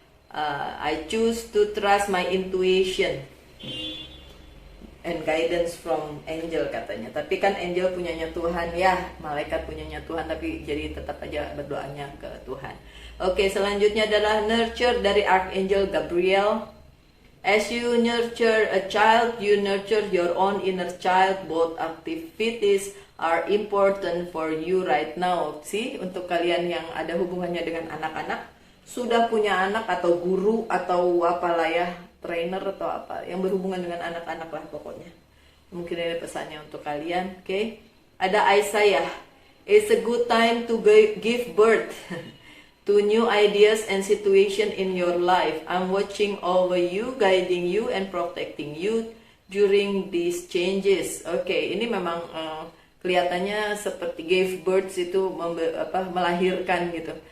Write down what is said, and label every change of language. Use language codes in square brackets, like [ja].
[en] I choose to trust my intuition and guidance from angel [id] katanya. Tapi kan angel punyanya Tuhan ya, malaikat punyanya Tuhan, tapi jadi tetap aja berdoanya ke Tuhan. Oke, selanjutnya adalah nurture dari Archangel Gabriel. [en] As you nurture a child, you nurture your own inner child. Both activities are important for you right now. [id] See, untuk kalian yang ada hubungannya dengan anak-anak, sudah punya anak atau guru atau apalah ya, trainer atau apa yang berhubungan dengan anak-anak lah pokoknya. Mungkin ini pesannya untuk kalian. Oke. Ada Isaiah. [en] It's a good time to give birth to new ideas and situation in your life. I'm watching over you, guiding you and protecting you during these changes. [id] Oke, ini memang kelihatannya seperti [en] give birth [id] itu melahirkan gitu.